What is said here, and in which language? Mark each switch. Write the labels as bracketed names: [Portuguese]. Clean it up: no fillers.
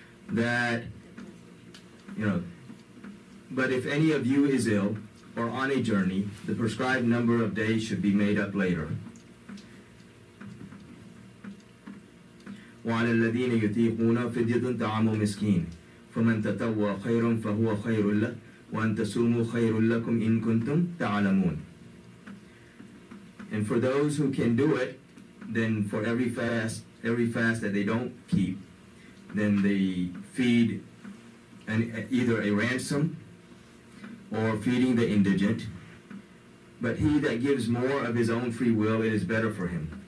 [English] That, but if any of you is ill or on a journey, the prescribed number of days should be made up later. [Arabic] وعلى الذين يطيقون فدية طعام مسكين فمن تطوع خيرا فهو خير له وأن تصوموا خير لكم إن كنتم تعلمون. [English] And for those who can do it, then for every fast that they don't keep, then they feed either a ransom or feeding the indigent. But he that gives more of his own free will, it is better for him.